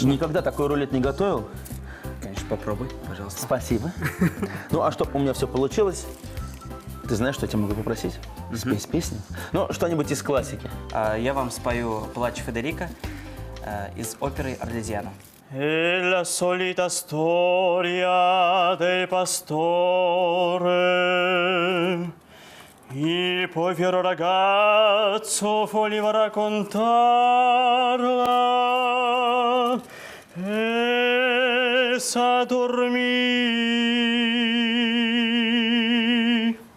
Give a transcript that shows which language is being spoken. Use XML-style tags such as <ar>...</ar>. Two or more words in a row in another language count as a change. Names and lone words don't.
<ru>Никогда такой рулет не готовил. Конечно, попробуй, пожалуйста. Спасибо. Ну, а чтобы у меня все получилось, ты знаешь, что я тебя могу попросить? Спеть песню. Ну, что-нибудь из классики. Я вам спою «Плач Федерико» из оперы «Арлезиано».</ru> <it>È la solita storia del pastore. Il povero ragazzo voleva raccontarla e s'addormì.</it>